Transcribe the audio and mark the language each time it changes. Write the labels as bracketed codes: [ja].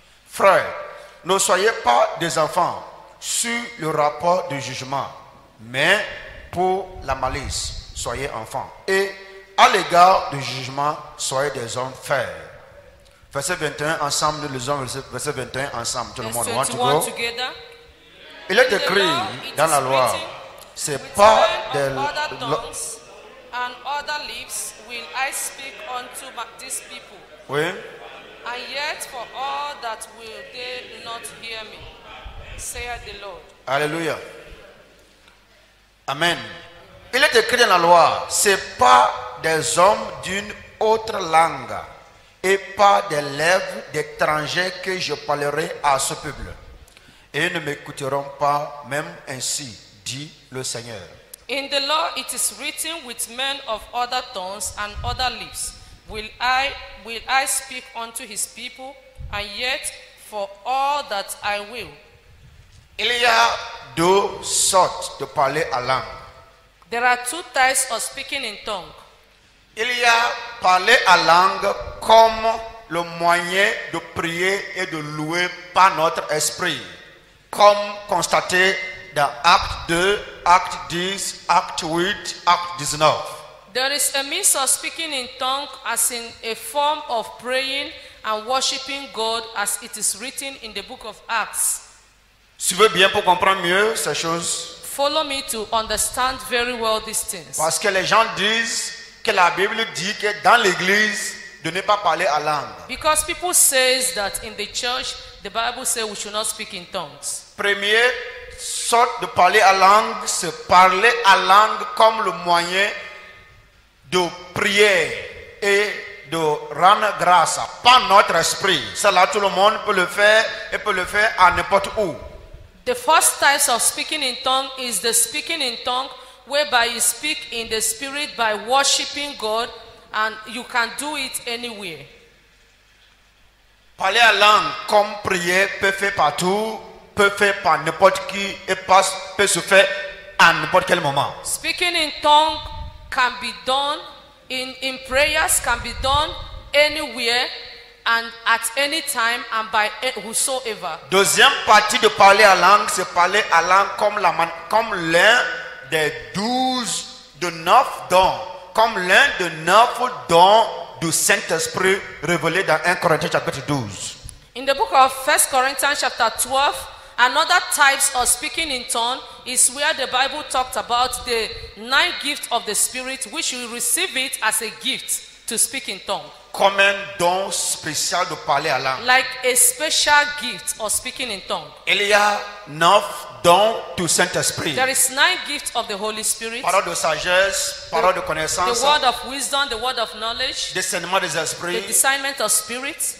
[fr] Frères, ne soyez pas des enfants sur le rapport du jugement, mais pour la malice, soyez enfants. Et à l'égard du jugement, soyez des hommes faits. Verset 21 ensemble, nous lisons verset 21 ensemble. Tout le monde, [en] want to go? together. [fr] Il est écrit dans la loi, c'est pas des [en] other tongues and other lips will I speak unto these people. [fr] oui, [en] And yet for all that will they not hear me, saith the Lord. [fr] alléluia. Amen. Il est écrit dans la loi, c'est pas des hommes d'une autre langue et pas des lèvres d'étrangers que je parlerai à ce peuple. Et ils ne m'écouteront pas, même ainsi, dit le Seigneur. [en] In the law it is written, with men of other tongues and other lips will I speak unto his people, and yet for all that I will. [fr] Il y a 2 sortes de parler à langue. [en] There are 2 types of speaking in tongue. [fr] Il y a parler à langue comme le moyen de prier et de louer par notre esprit, comme constaté dans Acte 2, Acte 10, Acte 8, Acte 19. [en] There is a means of speaking in tongue as in a form of praying and worshiping God, as it is written in the book of Acts. [fr] Suivez bien pour comprendre mieux ces choses. [en] Follow me to understand very well these things. [fr] Parce que les gens disent que la Bible dit que dans l'église, de ne pas parler à langue. [en] Because people says that in the church, the Bible says we should not speak in tongues. [fr] Première sorte de parler à langue, c'est parler à langue comme le moyen de prier et de rendre grâce par notre esprit. Ça là, tout le monde peut le faire et peut le faire à n'importe où. [en] The first type of speaking in tongue is the speaking in tongue, whereby you speak in the spirit by worshiping God, and you can do it anywhere. [fr] Parler à langue comme prier peut faire partout, peut faire par n'importe qui et peut se faire à n'importe quel moment. [en] Speaking in tongue can be done in prayers, can be done anywhere and at any time and by whosoever. [fr] Deuxième partie de parler à langue, c'est parler à langue comme l'un des 12 de 9 dons, comme l'un de 9 dons du Saint-Esprit révélé dans 1 Corinthiens chapitre 12. [en] In the book of 1 Corinthians chapter 12, another types of speaking in tongue is where the Bible talked about the 9 gifts of the Spirit, which you receive it as a gift to speak in tongue. [fr] comme un don spécial de parler à langue. [en] like a special gift of speaking in tongue. [fr] Il y a 9 dons du Saint-Esprit. [en] There is 9 gifts of the Holy Spirit. [fr] Parole de sagesse, parole de [en] The [fr] connaissance, [en] word of wisdom, the word of knowledge, [fr] discernement des [en] the [fr] esprits, [en] discernment of spirits,